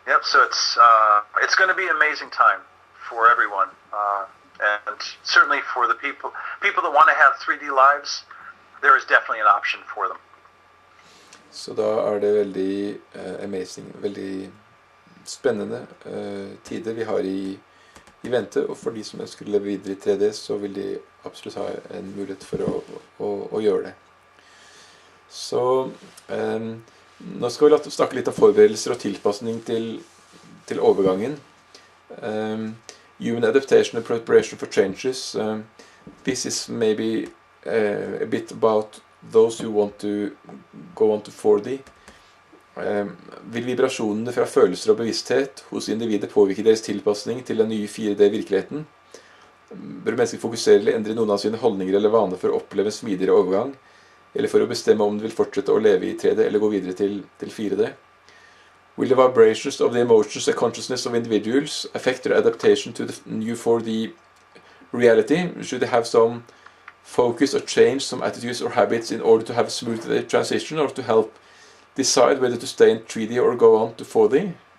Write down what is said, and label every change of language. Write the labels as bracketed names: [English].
[English] So it's going to be an amazing time for everyone, and certainly for the people that want to have 3D lives. There is definitely an option for them. [Norwegian] Så da det veldig amazing, veldig spennende tider vi har i vente, og for de som ønsker å leve videre i 3D, så vil de absolutt ha en mulighet for å gjøre det. Så nå skal vi snakke litt om forberedelser og tilpasning til overgangen. [English] Human adaptation and preparation for changes. This is maybe a bit about those who want to go on to 4D. [Norwegian] Vil vibrasjonene fra følelser og bevissthet hos individet påvirke deres tilpasning til den nye 4D-virkeligheten? Bør mennesker fokusere eller endre noen av sine holdninger eller vaner for å oppleve en smidigere overgang, eller for å bestemme om de vil fortsette å leve i 3D eller gå videre til 4D? [English] Will the vibrations of the emotions and consciousness of individuals affect their adaptation to the new 4D reality? Should they have some focus or change some attitudes or habits in order to have a smooth transition, or to help decide whether to stay in 3D or go on to 4D?